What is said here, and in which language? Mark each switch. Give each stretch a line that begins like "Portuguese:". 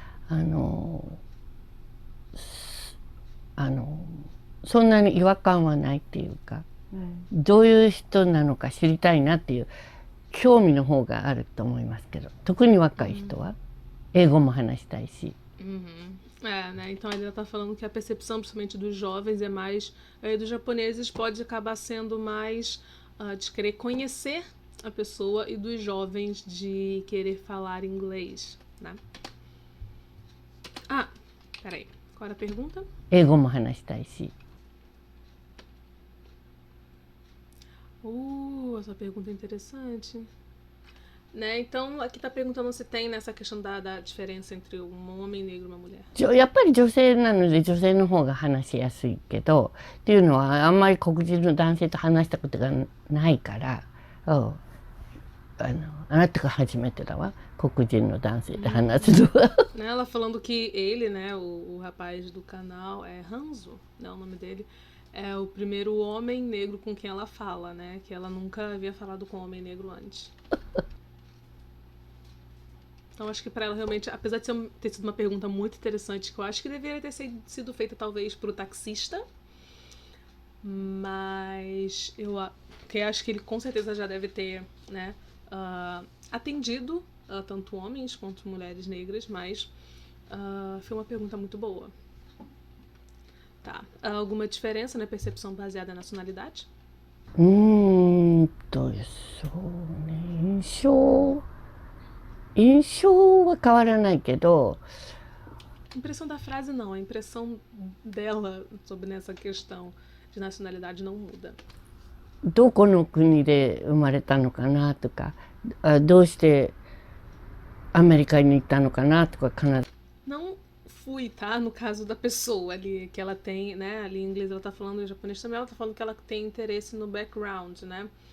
Japanese: あのあのそんなに違和感はないっていうか、どういう人なのか知りたいなっていう興味の方があると思いますけど、特に若い人は英語も話したいし。
Portuguese: É, né? Então ele tá falando que a percepção, principalmente dos jovens, é mais. Dos japoneses pode acabar sendo mais de querer conhecer a pessoa e dos jovens de querer falar inglês, né? Ah, peraí. Qual era a pergunta?
Japanese: 英語も話したいし。
Portuguese: Essa pergunta é interessante. Né? Então, aqui tá perguntando se tem nessa questão da diferença entre um homem negro e uma mulher.
Japanese: やっぱり女性なので女性の方が話しやすいけど、っていうのはあんまり黒人の男性と話したことがないから、あなたが初めてだわ、黒人の男性で話すのは。
Portuguese: Ela falando que ele, né, o rapaz do canal, é Hanzo, né, o nome dele, é o primeiro homem negro com quem ela fala, né, que ela nunca havia falado com homem negro antes. Então acho que para ela realmente, apesar de ter sido uma pergunta muito interessante, que eu acho que deveria ter sido feita talvez para o taxista, mas porque acho que ele com certeza já deve ter, né, atendido tanto homens quanto mulheres negras, mas foi uma pergunta muito boa. Tá. Alguma diferença na percepção baseada na nacionalidade?
Japanese: そうね、印象は変わらないけど。
Portuguese: Impressão da frase não, a impressão dela sobre essa questão de nacionalidade não muda.
Japanese: どこの国で生まれたのかなとか、どうしてアメリカに行ったのかなとか、必ず。
Portuguese: Não fui, tá? No caso da pessoa ali, que ela tem, né? Ali em inglês ela tá falando, em japonês também ela tá falando que ela tem interesse no background, né?